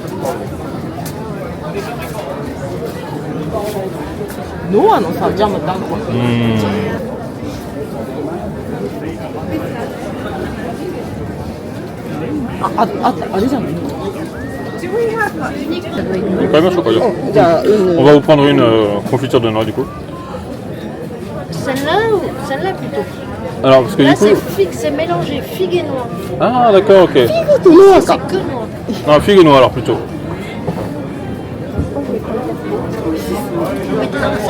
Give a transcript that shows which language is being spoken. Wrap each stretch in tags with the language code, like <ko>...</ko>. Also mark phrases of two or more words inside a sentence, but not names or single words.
<ja>ノアのさジャムってあるのかな。あれじゃない。買いましょうかじゃあ。じゃあ、</ja> <fr>On va vous prendre une confiture de noix du coup. Celle-là ou celle-là plutôt? Alors parce que Là du coup. c'est figue, c'est mélangé figue et noix. Ah d'accord, ok. C'est que noix. Non, figue et noix alors plutôt. Vous mettez dans le sac.</fr>